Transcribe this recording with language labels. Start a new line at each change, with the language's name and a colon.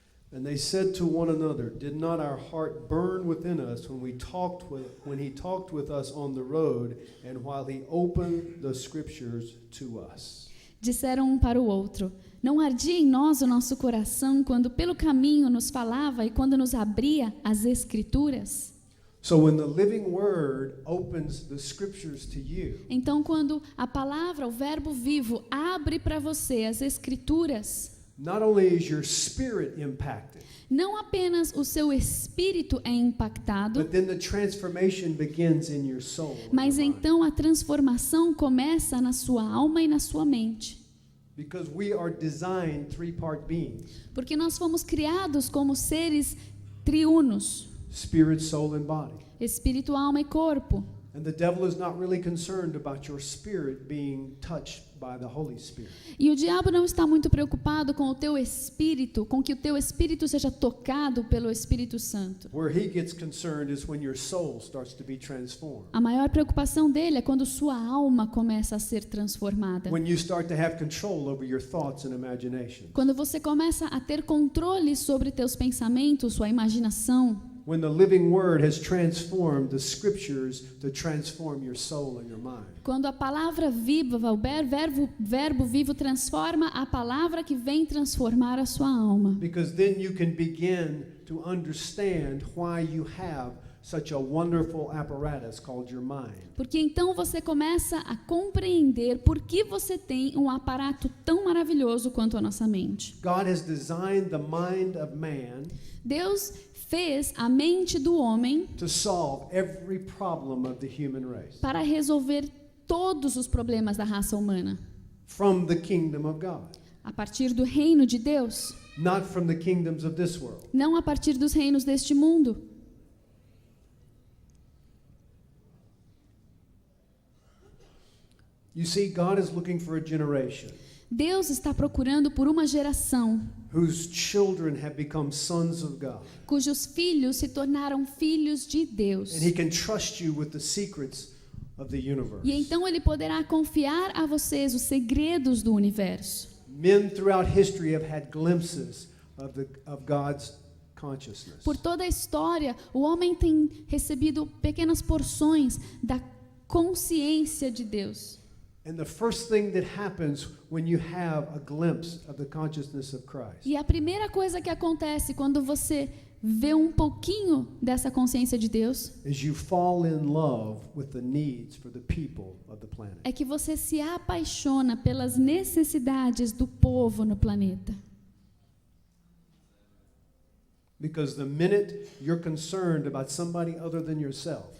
English: And they said to one another, Did not our heart burn within us when he talked with us on the road, and while he opened the Scriptures to us?
Portuguese: Disseram um para o outro: Não ardia em nós o nosso coração quando pelo caminho nos falava e quando nos abria as Escrituras?
English: So when the living Word opens the Scriptures to you,
Portuguese: Então, quando a palavra, o verbo vivo, abre para você as Escrituras,
English: not only is your spirit impacted,
Portuguese: não apenas o seu espírito é impactado,
English: but then the transformation begins in your soul. and
Portuguese: mas
English: your mind.
Portuguese: então a transformação começa na sua alma e na sua mente.
English: Because we are designed three-part beings,
Portuguese: Porque nós fomos criados como seres triunos,
English: spirit, soul, and body.
Portuguese: espírito, alma e corpo.
English: And the devil is not really concerned about your spirit being touched by the Holy Spirit.
Portuguese: E o diabo não está muito preocupado com o teu espírito, com que o teu espírito seja tocado pelo Espírito Santo.
English: Where he gets concerned is when your soul starts to be transformed.
Portuguese: A maior preocupação dele é quando sua alma começa a ser transformada.
English: When you start to have control over your thoughts and imagination.
Portuguese: Quando você começa a ter controle sobre teus pensamentos, sua imaginação.
English: when the living word has transformed the scriptures to transform your soul and your mind.
Portuguese: Quando a palavra viva, o verbo vivo transforma a palavra que vem transformar a sua alma.
English: Because then you can begin to understand why you have such a wonderful apparatus called your mind.
Portuguese: Porque então você começa a compreender por que você tem um aparato tão maravilhoso quanto a nossa mente.
English: God has designed the mind of man
Portuguese: Deus fez a mente do homem
English: to solve every problem of the human race
Portuguese: para resolver todos os problemas da raça humana,
English: from the kingdom of God,
Portuguese: a partir do reino de Deus,
English: not from the kingdoms of this world.
Portuguese: não a partir dos reinos deste mundo.
English: You see, God is looking for a generation
Portuguese: Deus está procurando por uma geração
English: whose children have become sons of God.
Portuguese: cujos filhos se tornaram filhos de Deus.
English: And He can trust you with the secrets of the universe.
Portuguese: E então ele poderá confiar a vocês os segredos do universo.
English: Men throughout history have had glimpses of God's consciousness.
Portuguese: Por toda a história, o homem tem recebido pequenas porções da consciência de Deus.
English: And the first thing that happens when you have a glimpse of the consciousness of Christ
Portuguese: E a primeira coisa que acontece quando você vê um pouquinho dessa consciência de Deus
English: is you fall in love with the needs for the people of the planet.
Portuguese: é que você se apaixona pelas necessidades do povo no planeta.
English: Because the minute you're concerned about somebody other than yourself,